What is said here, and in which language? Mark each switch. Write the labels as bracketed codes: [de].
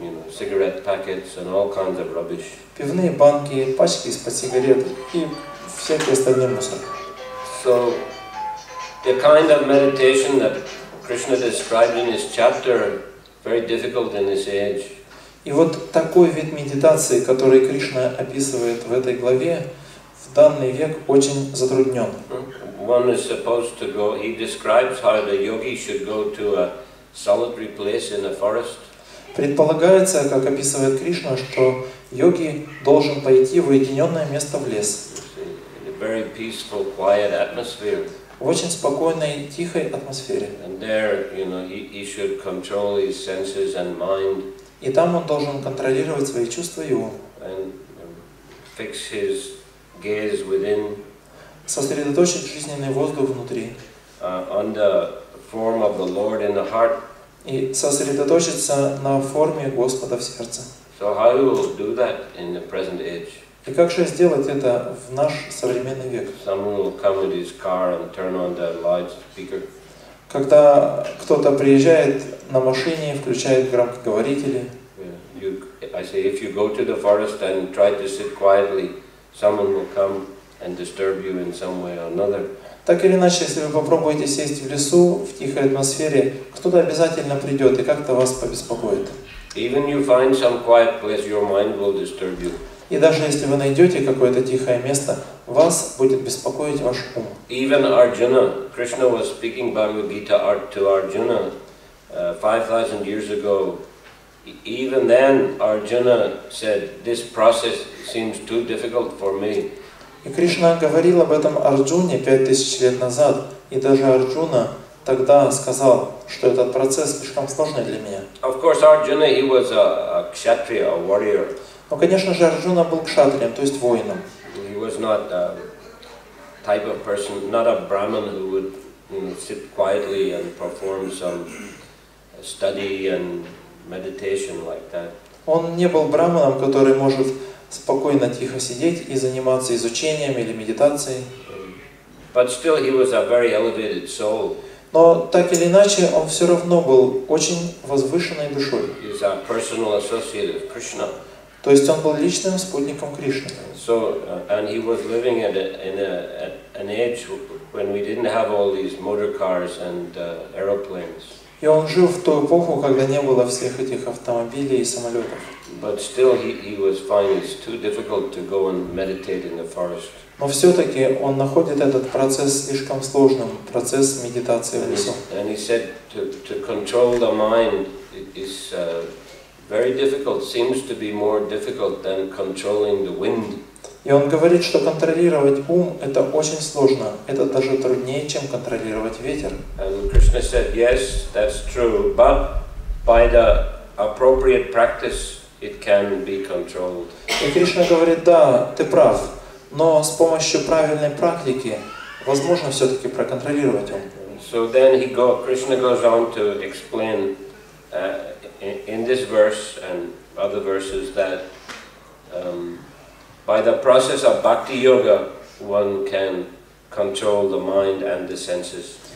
[en] cigarette packets and all kinds of rubbish. [ru] Пивные банки, пачки из-под сигарет и всякий остальной мусор. [en] So the kind of meditation that Krishna described in his chapter, very difficult in this age. [ru] И вот такой вид медитации, который Кришна описывает в этой главе, в данный век очень затруднен. [en] One is supposed to go, he describes how the yogi should go to a solitary place in a forest. [ru] Предполагается, как описывает Кришна, что йоги должен пойти в уединенное место в лес. [en] In a very peaceful, quiet atmosphere. [ru] В очень спокойной, тихой атмосфере. [en] And there, he should control his senses and mind. [ru] И там он должен контролировать свои чувства и ум. [en] And fix his gaze within. [ru] Сосредоточить жизненный воздух внутри. [en] On the form of the Lord in the heart. [ru] И сосредоточиться на форме Господа в сердце. [en] So how we will do that in the present age? [ru] И как же сделать это в наш современный век? [en] Someone will come with his car and turn on the loudspeaker. [ru] Когда кто-то приезжает на машине, включает громкоговорители. [en] I say, if you go to the forest and try to sit quietly, someone will come and disturb you in some way or another. [ru] Так или иначе, если вы попробуете сесть в лесу, в тихой атмосфере, кто-то обязательно придет и как-то вас побеспокоит. [en] Even you find some quiet place, your mind will disturb you. [ru] И даже если вы найдете какое-то тихое место, вас будет беспокоить ваш ум. [en] Even Arjuna, Krishna was speaking Bhagavad Gita to Arjuna 5,000 years ago. Even then, Arjuna said, "This process seems too difficult for me." [ru] И Кришна говорил об этом Арджуне 5000 лет назад, и даже Арджуна тогда сказал, что этот процесс слишком сложный для меня. [en] Of course, Arjuna, he was a kshatriya, a warrior. [ru] Но, конечно же, Арджуна был кшатрием, то есть воином. [en] He was not a type of person, not a brahmin who would sit quietly and perform some study and meditation like that. [ru] Он не был браманом, который может спокойно, тихо сидеть и заниматься изучением или медитацией. [en] But still, he was a very elevated soul. [ru] Но так или иначе, он все равно был очень возвышенной душой. [en] He was a personal associate of Krishna. [ru] То есть он был личным спутником Кришны. [en] So, and he was living in an age when we didn't have all these motor cars and aeroplanes. [ru] И он жил в ту эпоху, когда не было всех этих автомобилей и самолетов. [en] But still, he was finding it's too difficult to go and meditate in the forest. [ru] Но все-таки он находит этот процесс слишком сложным, процесс медитации в лесу. [en] And he said to control the mind is very difficult. Seems to be more difficult than controlling the wind. [ru] И он говорит, что контролировать ум это очень сложно. Это даже труднее, чем контролировать ветер. [en] And Krishna said, yes, that's true, but by the appropriate practice, it can be controlled. [ru] И Кришна говорит, да, ты прав, но с помощью правильной практики возможно все-таки проконтролировать ум. [en] So then Krishna goes on to explain in this verse and other verses that by the process of bhakti yoga, one can control the mind and the senses.